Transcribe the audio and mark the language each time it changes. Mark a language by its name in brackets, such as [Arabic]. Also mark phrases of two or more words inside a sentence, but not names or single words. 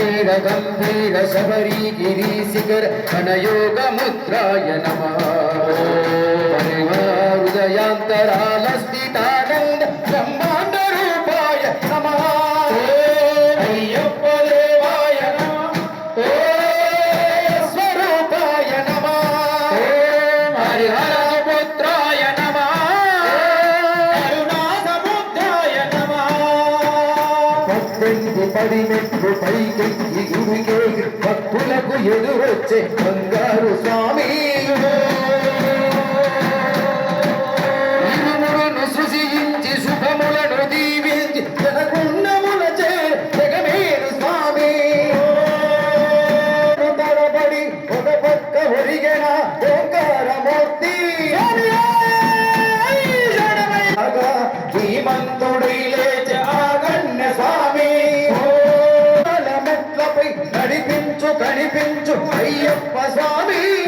[Sanskrit] गंभीर शबरी गिरीशिखर घनयोग मुद्राय नमः हृदयांतराल स्थितानंद ब्रह्मांड रूपाय नमः अय्यप्प देवाय नमः स्वरूपाय नमः हरिहर पुत्राय नमः करुणासमुद्राय नमः [Telugu] పద్దెనిమిది పడి మెట్లు పైకెక్కి గుడికే భక్తులకు ఎదురొచ్చే బంగారు స్వామి ఇరుములను సృజించి శుభములను దీవించి జనగుణముల చే జగమేరు స్వామి తడబడి ఒక పక్క ఒరిగెన ఓంకారమూర్తి ధీమంతుడై లేచే ఆగన్య స్వామి మెట్లపై నడిపించు కనిపించు అయ్యప్ప స్వామి